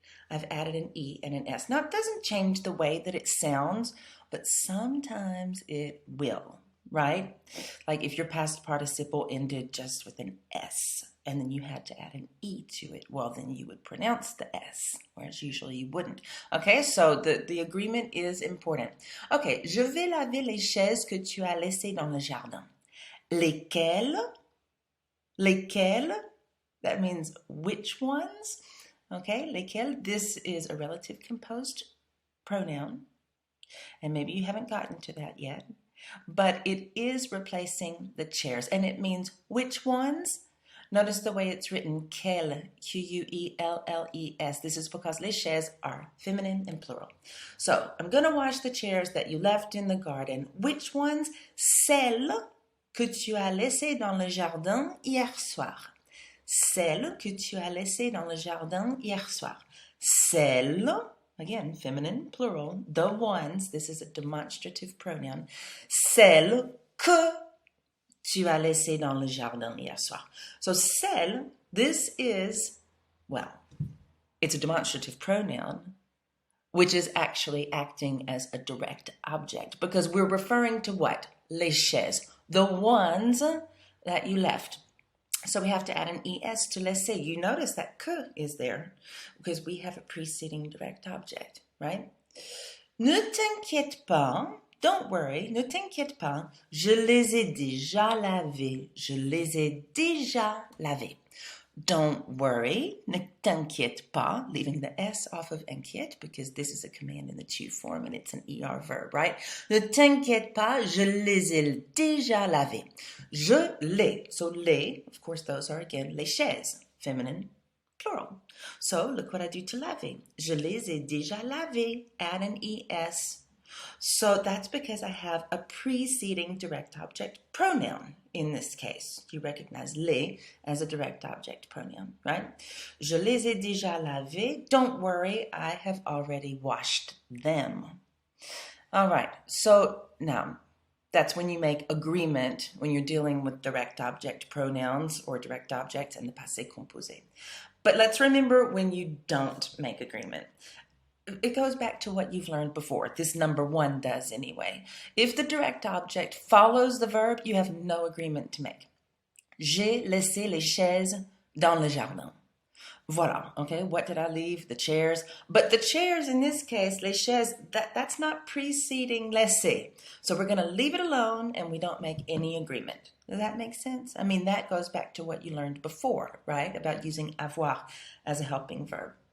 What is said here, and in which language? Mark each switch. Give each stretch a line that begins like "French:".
English: I've added an E and an S. Now it doesn't change the way that it sounds, but sometimes it will, right? Like if your past participle ended just with an S and then you had to add an E to it, well then you would pronounce the S, whereas usually you wouldn't. Okay, so the agreement is important.
French: Okay, je vais laver les chaises que tu as laissées dans le jardin.
English: Lesquelles? Lesquelles? That means which ones? Okay, lesquelles. This is a relative composed pronoun. And maybe you haven't gotten to that yet. But it is replacing the chairs. And it means which ones? Notice the way it's written, quelles, Q-U-E-L-L-E-S. This is because les chaises are feminine and plural. So I'm going to wash the chairs that you left in the garden. Which ones?
French: Celles que tu as laissées dans le jardin hier soir. Celles que tu as laissées dans le jardin hier soir.
English: Celles, again, feminine, plural, the ones, this is a demonstrative pronoun.
French: Celles que tu as laissées dans le jardin hier soir.
English: So celles, this is, well, it's a demonstrative pronoun, which is actually acting as a direct object because we're referring to what? Les chaises, the ones that you left. So we have to add an ES to laisser. You notice that que is there because we have a preceding direct object, right?
French: Ne t'inquiète pas,
English: don't worry,
French: ne t'inquiète pas, je les ai déjà lavés. Je les ai déjà lavés.
English: Don't worry,
French: ne t'inquiète pas,
English: leaving the S off of inquiète because this is a command in the to form and it's an ER verb, right?
French: Ne t'inquiète pas, je les ai déjà lavés.
English: Je les, so les, of course those are again les chaises, feminine, plural. So look what I do to laver.
French: Je les ai déjà lavés,
English: add an ES. So that's because I have a preceding direct object pronoun in this case. You recognize les as a direct object pronoun, right?
French: Je les ai déjà lavés.
English: Don't worry, I have already washed them. All right, so now that's when you make agreement when you're dealing with direct object pronouns or direct objects in the passé composé. But let's remember when you don't make agreement. It goes back to what you've learned before. This number one does anyway. If the direct object follows the verb, you have no agreement to make.
French: J'ai laissé les chaises dans le jardin.
English: Voilà, okay, what did I leave? The chairs. But the chairs in this case, les chaises, that's not preceding laisser. So we're going to leave it alone and we don't make any agreement. Does that make sense? I mean, that goes back to what you learned before, right? About using avoir as a helping verb.